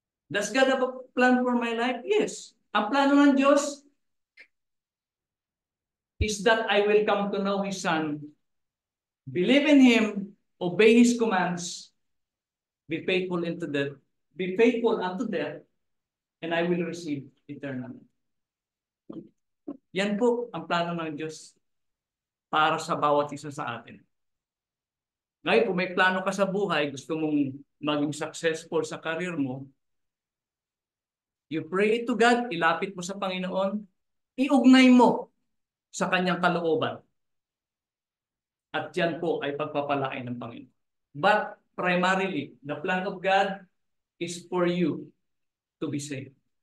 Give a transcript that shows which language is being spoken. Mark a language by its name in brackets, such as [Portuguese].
[English] Does God have a plan for my life? Yes. [Filipino] Ang plano ng Diyos [English] is that I will come to know His Son, believe in Him, obey His commands, be faithful unto death, and I will receive eternal life. [Filipino] Yan po ang plano ng Diyos para sa bawat isa sa atin. Ngayon, kung may plano ka sa buhay, gusto mong maging successful sa career mo, [English] you pray to God, [Filipino] ilapit mo sa Panginoon, iugnay mo sa Kanyang kalooban. At yan po ay pagpapalain ng Panginoon. [English] But primarily, the plan of God is for you to be saved.